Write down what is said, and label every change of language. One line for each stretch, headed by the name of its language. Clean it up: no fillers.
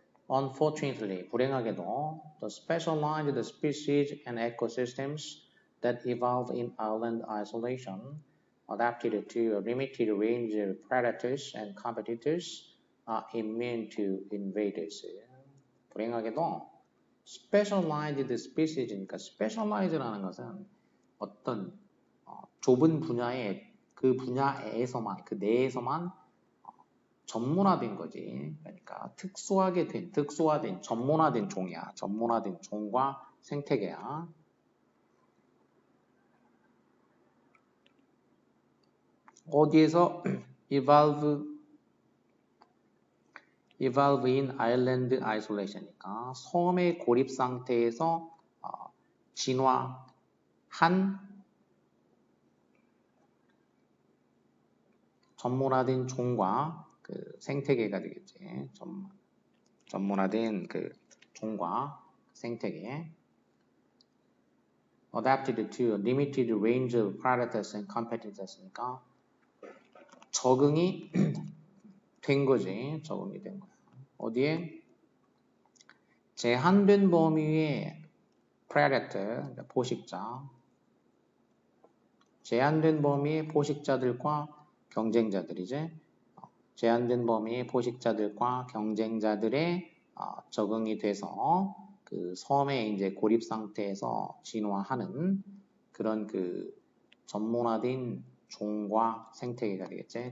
English: Unfortunately,
Korean: 불행하게도,
English: the specialized species and ecosystems that evolve in island isolation, adapted to a limited range of predators and competitors, are immune to invaders.
Korean: 불행하게도 specialized species니까 specialize라는 것은 어떤 좁은 분야의 그 분야에서만, 그 내에서만 전문화된 거지. 그러니까 특수화된 전문화된 종이야. 전문화된 종과 생태계야. 어디에서
English: evolve in island isolation
Korean: 이니까 섬의 고립 상태에서 진화한 전문화된 종과 그 생태계가 되겠지. 전문화된 그 종과 생태계.
English: Adapted to a limited range of predators and competitors니까
Korean: 적응이 된 거지. 적응이 된 거야. 어디에? 제한된 범위의 predator, 포식자. 제한된 범위의 포식자들과 경쟁자들이지. 제한된 범위의 포식자들과 경쟁자들의 적응이 돼서 그 섬의 이제 고립 상태에서 진화하는 그런 그 전문화된 종과 생태계가 되겠지.